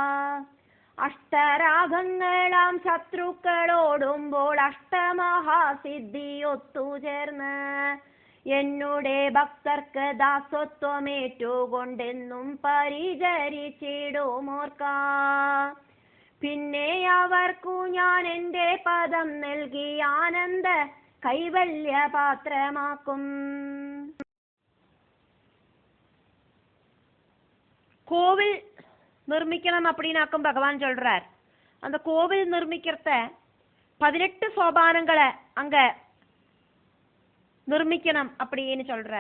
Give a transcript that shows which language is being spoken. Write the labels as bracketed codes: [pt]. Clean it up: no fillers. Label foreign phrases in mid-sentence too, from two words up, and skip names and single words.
[ml] അഷ്ടരാഗങ്ങളാം ശത്രുക്കളോടുമ്പോൾ അഷ്ടമഹാസിദ്ധി ഒത്തുചേർന്ന് എന്നുടെ ഭക്തർക്ക് ദാസത്വമേറ്റുകൊണ്ടെന്നും പരിചരിച്ചിടുമോർക്ക. പിന്നെ അവർക്കു ഞാൻ എൻ്റെ പദം നൽകി ആനന്ദ കൈവല്യ പാത്രമാക്കും. [ta] கோவில் நிர்மிக்கணும் அப்படின்னாக்கும் பகவான் சொல்றார். அந்த கோவில் நிர்மிக்கிறத 18 சோபானங்களை அங்க நிர்மிக்கணும் அப்படின்னு சொல்றார்.